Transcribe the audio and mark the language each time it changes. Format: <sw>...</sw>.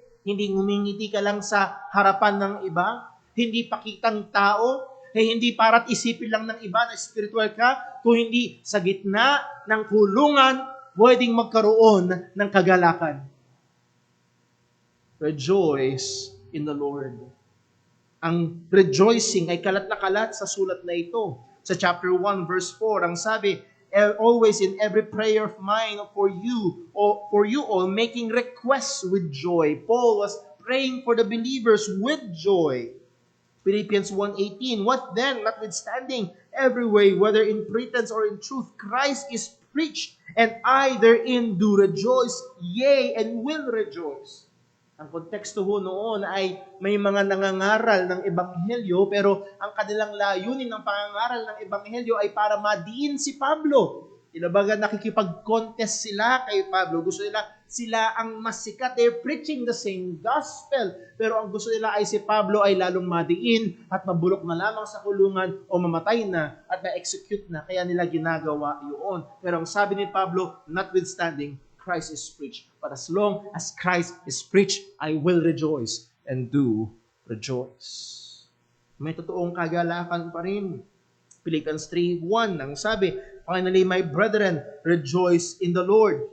<tl>Hindi ngumingiti ka lang sa harapan ng iba, hindi pakitang tao, hindi para't isipin lang ng iba na spiritual ka, kung hindi sa gitna ng kulungan, pwedeng magkaroon ng kagalakan.</tl> <en>Rejoice in the Lord.</en> <tl>Ang rejoicing ay kalat na kalat sa sulat na ito. Sa chapter 1 verse 4, ang sabi,</tl> <en>always in every prayer of mine for you all, making requests with joy. Paul was praying for the believers with joy. Philippians 1:18, what then, notwithstanding every way, whether in pretense or in truth, Christ is preached, and I therein do rejoice, yea, and will rejoice.</en> <tl>Ang konteksto ho noon ay may mga nangangaral ng ebanghelyo, pero ang kanilang layunin ng pangangaral ng ebanghelyo ay para madiin si Pablo. Ilabaga nakikipag-contest sila kay Pablo. Gusto nila sila ang mas sikat.</tl> <en>They're preaching the same gospel.</en> <tl>Pero ang gusto nila ay si Pablo ay lalong madiin at mabulok na lamang sa kulungan o mamatay na at ma-execute na. Kaya nila ginagawa yun. Pero ang sabi ni Pablo,</tl> <en>notwithstanding, Christ is preached. But as long as Christ is preached, I will rejoice and do rejoice.</en> <tl>May totoong kagalakan pa rin. Philippians 3:1 ang sabi,</tl> <en>finally, my brethren, rejoice in the Lord.</en>